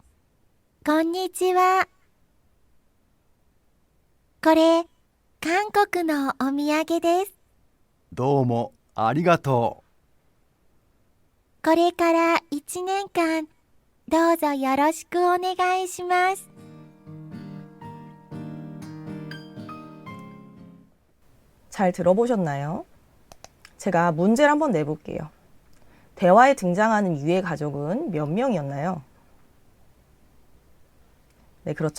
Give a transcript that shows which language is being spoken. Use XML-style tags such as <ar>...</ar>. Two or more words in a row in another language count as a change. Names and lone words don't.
<ja>こんにちは。これ、韓国のお土産です。どうもありがとこれから1年間、どうぞよろしくお願いします。</ja> <ko>잘 들어보셨나요? 제가 문제를 한번 내볼게요. 대화에 등장하는 유의 가족은 몇 명이었나요? 네, 그렇죠.</ko>